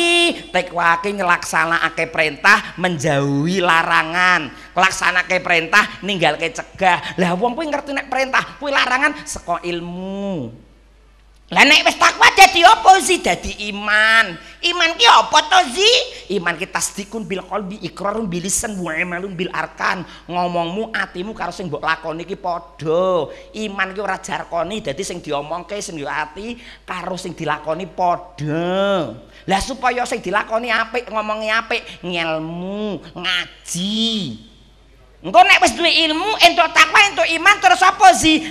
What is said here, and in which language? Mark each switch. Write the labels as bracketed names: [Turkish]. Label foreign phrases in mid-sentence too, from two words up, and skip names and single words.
[Javanese] Takwa ki nglaksanakake perintah, menjauhi larangan. Laksanake perintah, ninggalke cegah. Lah wong kuwi ngerti nek perintah kuwi larangan saka ilmu. Lah nek wis takwa dadi apa sih? Dadi iman. Iman ki apa to sih? Iman ki [Arabic] تصديق بالقلب إقرار باللسان وعمل بالأركان. [Javanese] Ngomongmu, atimu karo sing mbok lakoni ki padha. Iman ki ora jarkoni, dadi sing diomongke sing yo ati karo sing dilakoni padha. Lah supaya sing dilakoni apik, ngomongi apik, ngelmu, ngaji. Engko nek wis duwe ilmu, entuk takwa, entuk iman, terus apa sih?